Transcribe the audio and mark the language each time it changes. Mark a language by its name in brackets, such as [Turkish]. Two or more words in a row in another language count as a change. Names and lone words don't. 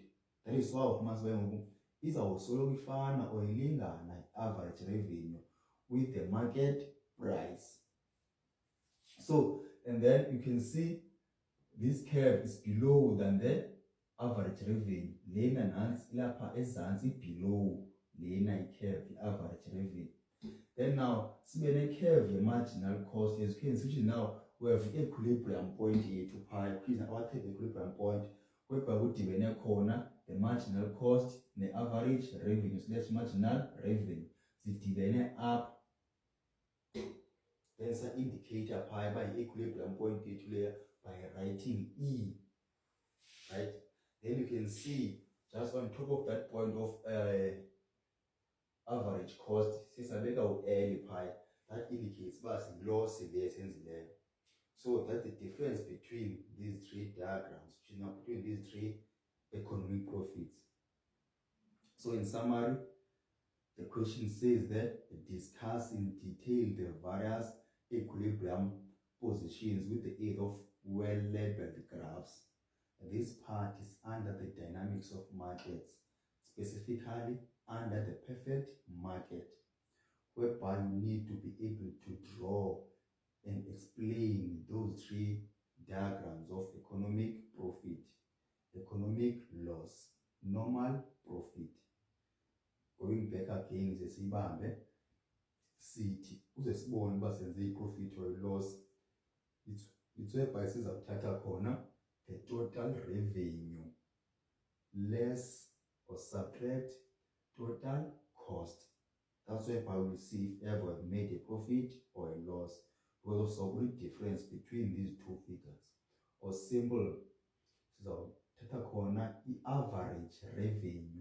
[English] That is why [Xhosa] izawusoloko ifana [English] or ilingana average revenue with the market price. So, and then you can see this curve is below than the average revenue. [Zulu] Lena nansi lapha ezansi below lena curve, [English] the average revenue. Then now, [Xhosa] sibe ne-curve ye- [English] marginal cost. As you can see now, we have equilibrium point [Xhosa] yethu phaya. [English] Please, our equilibrium point, whereby [Xhosa] kudibene khona [English] the marginal cost ne-average revenue slash marginal revenue. [Xhosa] Zidibene up. [English] There's an indicator phaya by equilibrium point yethu layer by writing E. Right? Then you can see just on top of that point of average cost, [Xhosa] sisabeka u-L phaya, [English] that indicates [Xhosa] uba loss le esenzileyo. [English] So that's the difference between these three diagrams, between these three economic profits. So in summary, the question says that discuss in detail the various equilibrium positions with the aid of well-labeled graphs. This part is under the dynamics of markets, specifically under the perfect market, whereby you need to be able to draw and explain those three diagrams of economic profit, economic loss, normal profit. Going back again, [Xhosa] sesibambe sithi uze sibone uba senze i- [English] profit or loss. It's whereby [Xhosa] sizawuthatha khona [English] the total revenue less or subtract total cost. That's whereby we see if ever we made a profit or a loss. We'll also the difference between these two figures. Or simple, so tata corner average revenue.